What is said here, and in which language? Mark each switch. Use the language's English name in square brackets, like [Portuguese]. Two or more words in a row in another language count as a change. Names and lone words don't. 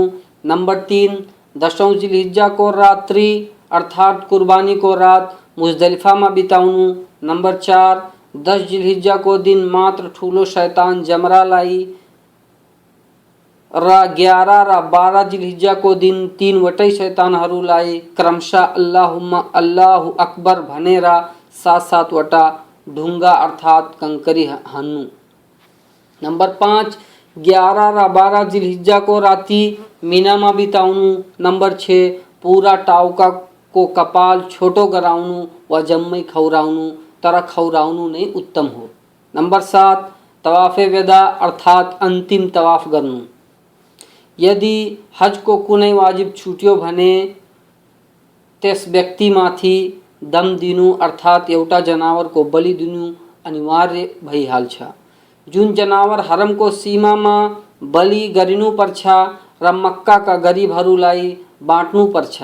[Nepali] नंबर 3, 10औं जिल्हिज्जाको रात्रि अर्थात कुर्बानीको रात मुजदलिफामा बिताउनु। नंबर 4, 10 जिल्हिज्जाको दिन मात्र ठुलो शैतान जमरालाई र 11 र 12 जिल्हिज्जाको दिन 3वटै शैतानहरूलाई क्रमशः [Arabic] اللهم الله أكبر [Nepali] भनेर 7-7वटा ढुङ्गा अर्थात कंकरी हान्नु। नंबर 5, 11 र 12 जिल्हिज्जाको राति मिनामा बिताउनु। नंबर 6, पूरा टाउका को कपाल छोटो गराउनु वा जम्मै खौराउनु, तर खौराउनु नै उत्तम हो। नंबर 7, तवाफे वेदा अर्थात अंतिम तवाफ गर्नु। यदि हज को कुनै वाजिब छुट्यो भने त्यस व्यक्तिमाथि दम दिनु अर्थात एउटा जनावरको बलि दिनु अनिवार्य भइहाल्छ। जुन जनावर हरमको सीमामा बलि गरिनुपर्छ र मक्काका गरिबहरूलाई बाँड्नुपर्छ।